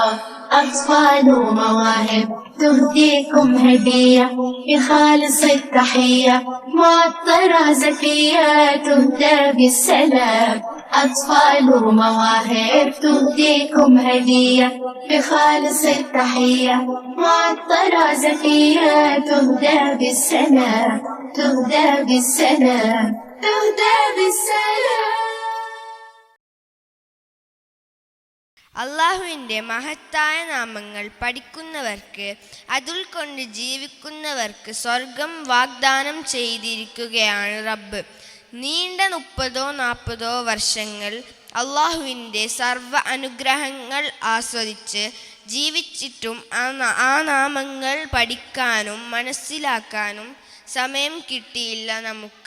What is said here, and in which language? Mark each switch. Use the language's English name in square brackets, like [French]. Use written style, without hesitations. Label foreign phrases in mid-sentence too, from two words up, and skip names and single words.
[Arabic] أطفال ومواهب تهديكم هدية بخالص التحية، معطرة زكية تهدى بالسلام. أطفال ومواهب تهديكم هدية بخالص التحية، معطرة زكية تهدى بالسلام، تهدى بالسلام، تهدى بالسلام. [Malayalam] അള്ളാഹുവിൻ്റെ മഹത്തായ നാമങ്ങൾ പഠിക്കുന്നവർക്ക് അതുൾക്കൊണ്ട് ജീവിക്കുന്നവർക്ക് സ്വർഗം വാഗ്ദാനം ചെയ്തിരിക്കുകയാണ് റബ്ബ്. നീണ്ട 30-40 വർഷങ്ങൾ അള്ളാഹുവിൻ്റെ സർവ്വ അനുഗ്രഹങ്ങൾ ആസ്വദിച്ച് ജീവിച്ചിട്ടും ആ നാമങ്ങൾ പഠിക്കാനും മനസ്സിലാക്കാനും സമയം കിട്ടിയില്ല നമുക്ക്.